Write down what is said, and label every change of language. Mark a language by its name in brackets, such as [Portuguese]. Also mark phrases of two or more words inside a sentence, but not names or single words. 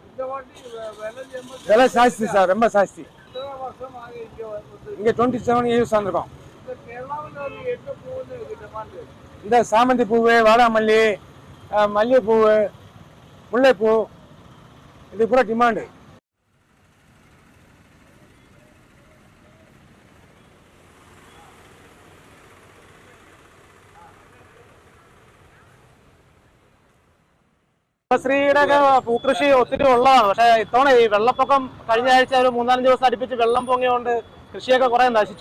[Tamil] விலை ஜாஸ்தி சார், ரொம்ப ஜாஸ்தி. இங்கே 27 இயர்ஸ் வந்திருக்கோம். இந்த சாமந்தி பூவு, வாடாமல்லி, மல்லிகைப்பூ, முல்லைப்பூ, இது பூரா டிமாண்டு. [Malayalam] ശ്രീയുടെ പൂക്കൃഷി ഒത്തിരി ഉള്ളതാണ്. പക്ഷേ ഇത്തവണ ഈ വെള്ളപ്പൊക്കം കഴിഞ്ഞ ആഴ്ച ഒരു 3-4 ദിവസം അടുപ്പിച്ച് വെള്ളം പൊങ്ങിയോണ്ട് കൃഷിയൊക്കെ കുറെ നശിച്ചു.